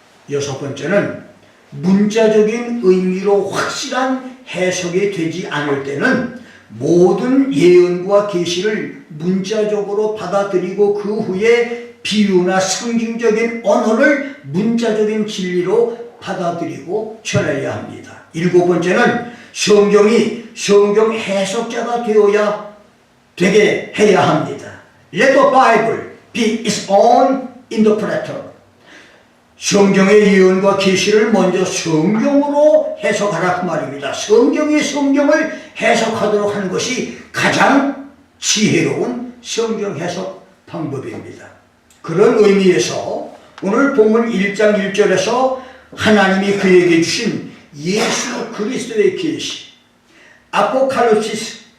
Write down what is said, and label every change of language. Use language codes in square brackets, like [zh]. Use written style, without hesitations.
[ko] 여섯 번째는 문자적인 의미로 확실한 해석이 되지 않을 때는 모든 예언과 계시를 문자적으로 받아들이고 그 후에 비유나 상징적인 언어를 문자적인 진리로 받아들이고 전해야 합니다. 일곱 번째는 성경이 성경 해석자가 되게 해야 합니다. [en] Let the Bible be its own interpreter. [ko] 성경의 예언과 계시를 먼저 성경으로 해석하라 그 말입니다. 성경이 성경을 해석하도록 하는 것이 가장 지혜로운 성경 해석 방법입니다. 그런 의미에서 오늘 본문 1장 1절에서 하나님이 그에게 주신 예수 그리스도의 계시, 아포칼립시스